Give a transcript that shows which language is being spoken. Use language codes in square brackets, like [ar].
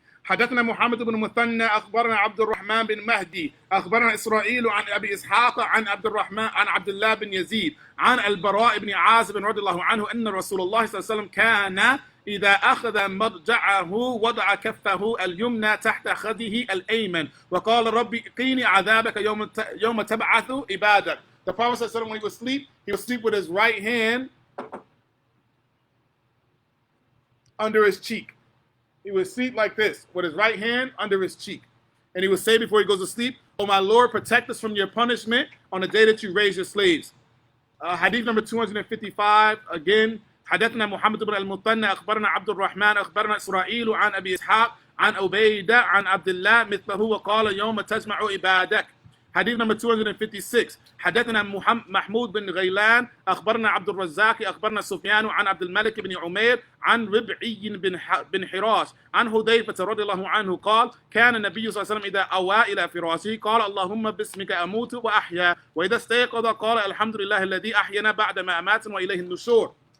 [ar] حدثنا محمد بن مثنى أخبرنا عبد الرحمن بن مهدي أخبرنا إسرائيل عن أبي إسحاق عن عبد الله بن يزيد عن البراء بن عازب رضي الله عنه أن رسول الله صلى الله عليه وسلم كان إذا أخذ مضجعه وضع كفه اليمنى تحت خده الأيمن وقال ربي قيني عذابك يوم تبعث عبادك. [en] The Prophet ﷺ, when he would sleep with his right hand under his cheek. He would sleep like this, with his right hand under his cheek. And he would say before he goes to sleep, "O my Lord, protect us from your punishment on the day that you raise your slaves." Hadith number 255, again, [ar] حدثنا محمد بن المثنى أخبرنا عبد الرحمن أخبرنا إسرائيل عن أبي إسحاق عن عبيدة عن عبد الله مثله وقال يوم تجمع عبادك. [en] Hadith number 256. [ar] حدثنا محمود بن غيلان أخبرنا عبد الرزاق أخبرنا سفيان عن عبد الملك بن عمير عن ربعي بن حراش عن حذيفة رضي الله عنه قال كان النبي صلى الله عليه وسلم إذا أوى إلى فراشه قال اللهم باسمك أموت وأحيا وإذا استيقظ قال الحمد لله الذي أحيانا بعد ما أمات وإليه النشور.